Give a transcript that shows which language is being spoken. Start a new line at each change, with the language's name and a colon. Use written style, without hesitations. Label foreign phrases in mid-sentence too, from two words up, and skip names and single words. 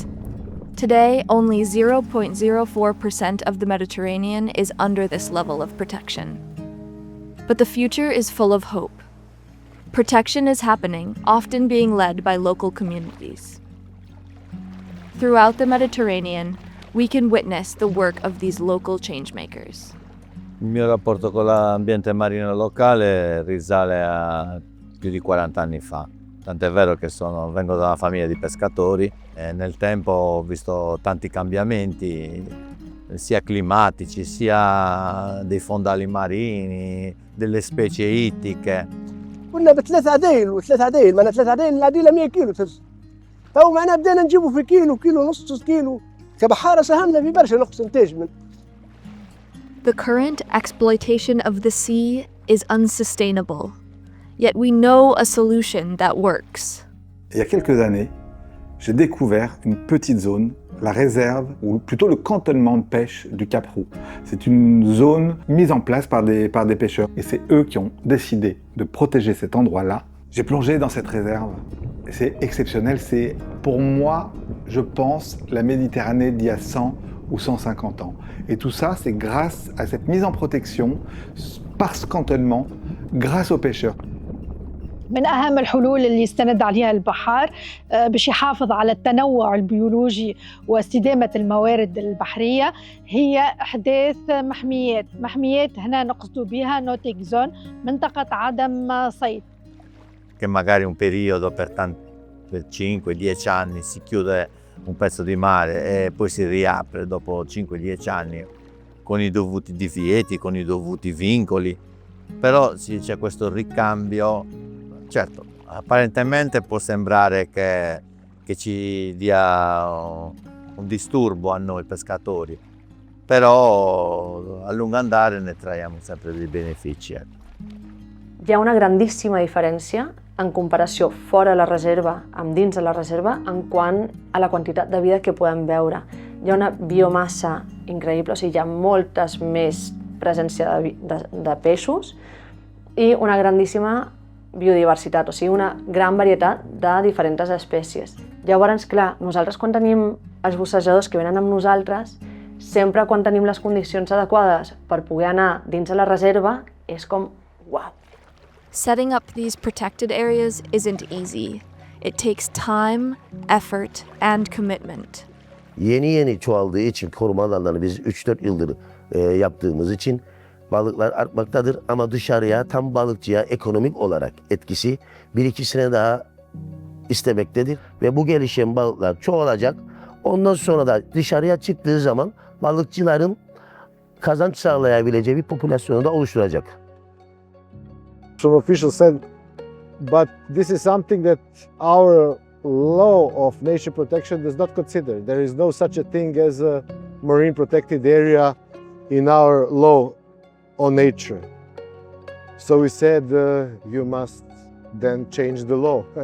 English: Today, only 0.04% of the Mediterranean is under this level of protection. But the future is full of hope. Protection is happening, often being led by local communities. Throughout the Mediterranean, we can witness the work of these local changemakers.
Italian: Il mio rapporto con l'ambiente marino locale risale a più di 40 anni fa. Tant'è vero che vengo da una famiglia di pescatori e nel tempo ho visto tanti cambiamenti, sia climatici, sia dei fondali marini, delle specie ittiche.
Arabic: كنا بثلاث عدايل وثلاث عدايل، معنا ثلاث عدايل العديلة 100 كيلو ترس. تو معنا بدينا نجيبه في كيلو، كيلو ونص كيلو. كبحارة ساهمنا في برشا نقص إنتاج من.
English: The current exploitation of the sea is unsustainable. Yet we know a solution that works.
French: Il y a quelques années, j'ai découvert une petite zone, la réserve, ou plutôt le cantonnement de pêche du Cap Roux. C'est une zone mise en place par des pêcheurs. Et c'est eux qui ont décidé de protéger cet endroit-là. J'ai plongé dans cette réserve. C'est exceptionnel. C'est, pour moi, je pense, la Méditerranée d'il y a 100 ou 150 ans. Et tout ça, c'est grâce à cette mise en protection, par ce cantonnement, grâce aux pêcheurs.
Arabic: من أهم الحلول اللي يستند عليها البحار باش يحافظ على التنوع البيولوجي واستدامة الموارد البحرية هي إحداث محميات هنا نقصد بها
English: no-take zone,
Arabic: منطقة عدم صيد.
Italian: Che magari un periodo per 5-10 anni si chiude un pezzo di mare e poi si riapre dopo 5-10 anni con i dovuti divieti, con i dovuti vincoli, però c'è questo ricambio. Certo, apparentemente può sembrare che ci dia un disturbo a noi pescatori, però a lungo andare ne traiamo sempre dei benefici.
Catalan: Hi ha una grandíssima diferència en comparació fora la reserva amb dins de la reserva en quant a la quantitat de vida que podem veure. Hi ha una biomassa increïble, o sigui, hi ha moltes més presència de peixos i una grandíssima biodiversitat, o sigui, una gran varietat de diferents espècies. Llavors, clar, nosaltres quan tenim els bussejadors que venen amb nosaltres, sempre quan tenim les condicions adequades per poder anar dins de la reserva, és com, uau.
English: Setting up these protected areas isn't easy. It takes time, effort, and commitment.
Turkish: Yeni çoğaldığı için koruma alanlarını biz 3-4 yıldır yaptığımız için balıklar artmaktadır ama dışarıya tam balıkçıya ekonomik olarak etkisi 1-2 sene daha istemektedir ve bu gelişen balıklar çoğalacak. Ondan sonra da dışarıya çıktığı zaman balıkçıların kazanç sağlayabileceği bir popülasyonu da oluşturacak.
English: Some officials said, but this is something that our law of nature protection does not consider. There is no such a thing as a marine protected area in our law on nature. So we said, you must then change the law.